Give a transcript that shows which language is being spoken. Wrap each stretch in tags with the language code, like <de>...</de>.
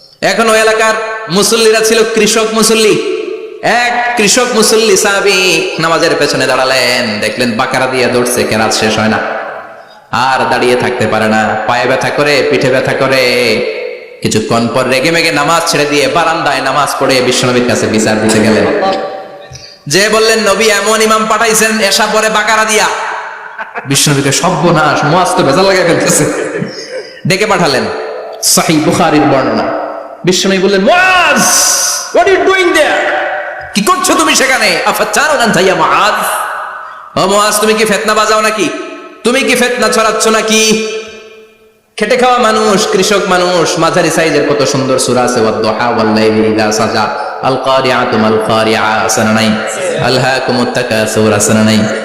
<bn>এখন ওই এলাকার মুসল্লিরা ছিল কৃষক মুসল্লি। এক কৃষক মুসল্লি সাহাবী নামাজের পেছনে দাঁড়ালেন, দেখলেন বাকারা দিয়ে দৌড়ছে, কেরাত শেষ হয় না, আর দাঁড়িয়ে থাকতে পারে না, পায়ে ব্যথা করে, পিঠে ব্যথা করে। কিছুক্ষণ পর রেগে মেগে নামাজ ছেড়ে দিয়ে বারান্দায় নামাজ পড়ে বিশ্বনবীর কাছে বিচার দিতে গেলেন। যে বললেন, নবী এমন ইমাম পাঠাইছেন এশা পরে বাকারা দিয়া। বিশ্বনবীকে সর্বনাশ, মুআজ তো ভেজাল লাগাই ফেলতেছে। ডেকে পাঠালেন, সহিহ বুখারীর বর্ণনা। বিশ্বনবী বললেন, Muaz,</bn> <en>what are you doing there?</en> <bn>কি করছো তুমি সেখানে?</bn> <ar>আফাতানুন আনতা ইয়া মুআজ,</ar> <bn>ও মুআজ, তুমি কি ফিতনা বাজাও নাকি? তুমি কি ফিতনা ছড়াচ্ছ নাকি? খেটে খাওয়া মানুষ, কৃষক মানুষ, মাঝারি সাইজের কত সুন্দর সূরা আছে,</bn> <ar>ওয়াদ-দুহা ওয়াল-লাইলি ইযা সাজা, আল-কারিআতু মাল-কারিআ,</ar> <bn>আসনা নাই,</bn> <ar>আলহাকুমুত তাকাসুর,</ar> <bn>আসনা নাই।</bn>